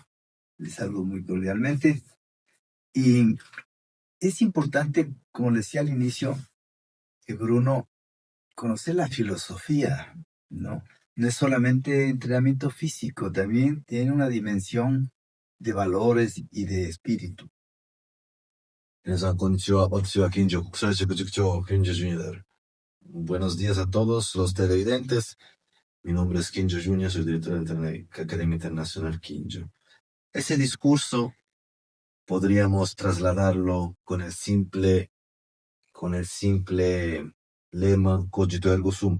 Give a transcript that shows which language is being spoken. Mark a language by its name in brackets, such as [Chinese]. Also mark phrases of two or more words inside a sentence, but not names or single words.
[Spanish] Les saludo muy cordialmente. Y es importante, como les decía al inicio, que Bruno, conocer la filosofía, ¿no? No es solamente entrenamiento físico, también tiene una dimensión de valores y de espíritu. [Japanese] 皆さん、こんにちは。私は近所国際塾塾長、近所ジュニアである。 [Spanish] Buenos días a todos los televidentes. Mi nombre es Quinjo Junior, soy director de la Academia Internacional Quinjo. Ese discurso podríamos trasladarlo con el simple lema [Latin] cogito ergo sum.